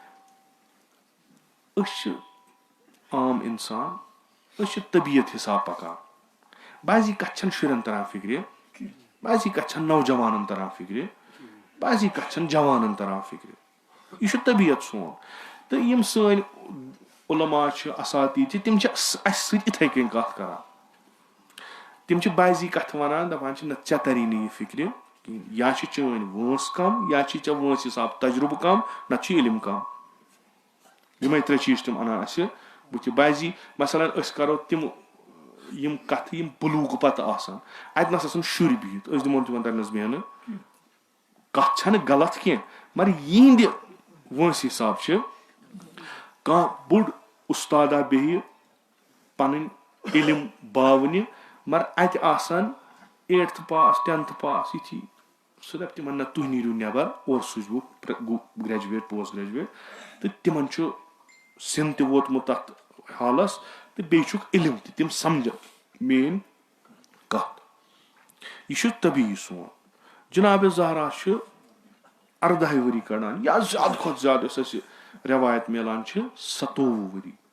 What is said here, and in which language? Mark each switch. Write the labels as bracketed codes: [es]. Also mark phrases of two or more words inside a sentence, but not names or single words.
[ks] أسۍ چھِ عام اِنسان أسۍ چھِ طبیعت حِساب پکان بعضی کتھِ چھنہٕ شُرٮ۪ن تران فِکرِ بعضی کتھِ چھنہٕ نوجوانن تران فِکرِ بعضی کتھِ چھنہٕ جوانن تران فِکرِ یہِ چھُ طبیعت سون تہٕ یِم سٲنۍ علما چھِ اساتیٖد چھِ تِم چھِ اسہِ سۭتۍ یِتھٕے کٔنۍ کتھ کران تِم چھِ بعضی کتھٕ ونان دپان چھِ نہ ژےٚ تری نہٕ یہِ فِکرِ کِہینۍ یا چھِ چٲنۍ وٲنٛس کم یا چھِ ژےٚ وٲنٛسہِ حساب تجرُبہٕ کم نتہٕ چھُ علم کم یِمے ترٛےٚ چیٖز چھِ تِم انان اسہِ بٕتھِ بعضی مثلاً أسۍ کرو تِم یِم کتھٕ یِم بلوٗغ پتہٕ آسان اتہِ نس آسان شُرۍ بِہِتھ أسۍ دِمو تِمن ترنس بیٚہنہٕ کتھ چھنہٕ غلط کینٛہہ مگر یِہنٛدِ وٲنٛسہِ حساب چھِ کانٛہہ بوٚڑ اُستادا بیٚہہِ پنٕنۍ علم باونہِ مگر اتہِ آسان 8th پاس 10th پاس یِتھی سُہ دپہِ تِمن نہ تُہۍ نیٖرِو نٮ۪بر اورٕ سوٗزۍوُکھ [en] graduate post graduate [ks] تہٕ تِمن چھُ سِن تہِ ووتمُت تَتھ حالَس تہٕ بیٚیہِ چھُکھ علم تہِ تِم سَمجھن میٲنۍ کَتھ. یہِ چھُ طبیعی سون. جِنابِ زہرا چھِ 14 ؤری کَڑان یا زیادٕ کھۄتہٕ زیادٕ یۄس اَسہِ رٮ۪وایت میلان چھِ 27 ؤری.